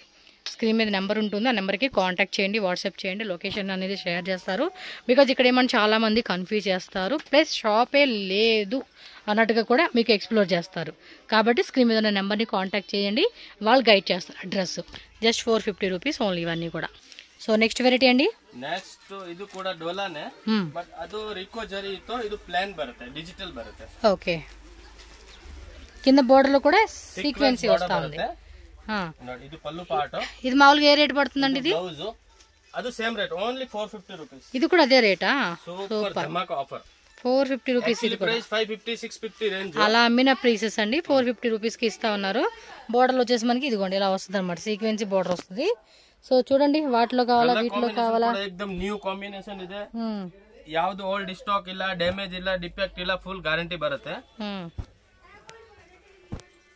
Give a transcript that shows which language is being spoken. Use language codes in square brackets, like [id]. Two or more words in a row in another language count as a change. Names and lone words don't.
[te] స్క్రీన్ మీద నెంబర్ ఉంటుంది, ఆ నెంబర్కి కాంటాక్ట్ చేయండి, వాట్సాప్ చేయండి, లొకేషన్ అనేది షేర్ చేస్తారు. బికాజ్ ఇక్కడ ఏమన్నా చాలామంది కన్ఫ్యూజ్ చేస్తారు, ప్లస్ షాపే లేదు అన్నట్టుగా కూడా మీకు ఎక్స్ప్లోర్ చేస్తారు. కాబట్టి స్క్రీన్ మీద ఉన్న నెంబర్ని కాంటాక్ట్ చేయండి, వాళ్ళు గైడ్ చేస్తారు అడ్రస్. [en] just 450 rupees only [te] ఇవన్నీ కూడా. [en] so next variety [te] అండి, [kn] నెక్స్ట్ ಇದು ಕೂಡ ಡೋಲಾನೆ, ಬಟ್ ಅದು ರಿಕೋ ಜರಿ ಇತ್ತು, ಇದು ಪ್ಲಾನ್ ಬರುತ್ತೆ, ಡಿಜಿಟಲ್ ಬರುತ್ತೆ. [te] ఓకే, కింద బోర్డర్ లో కూడా సీక్వెన్సీ వస్తా ఉంది. [kn] ನೋಡಿ ಇದು [te] పల్లు పార్ట్. ఇది మామూలుగా ఏ రేట్ పడుతుందండి ఇది? [en] blouse ಅದು same rate, only 450 rupees. [te] ఇది కూడా అదే రేటా? [en] super dhamaka offer, [te] 450 రూపీస్. ఇది కూడా 550-650 రేంజ్ అలా అమ్మిన ప్రైసెస్ అండి. 450 రూపీస్కి ఇస్తా ఉన్నారు. బోర్డర్లు వచ్చేసి మనకి ఇదిగోండి ఇలా వస్తుంది అనమాట, సీక్వెన్సీ బోర్డర్ వస్తుంది. సో చూడండి, వాటిలో కావాలా వీటిలో కావాలా, [en] ekdam new combination ಇದೆ. [kn] ಯಾವುದು [en] old stock [kn] ಇಲ್ಲ, ಡ್ಯಾಮೇಜ್ ಇಲ್ಲ, ಡಿಫೆಕ್ಟ್ ಇಲ್ಲ, [en] full guarantee [kn] ಬರುತ್ತೆ.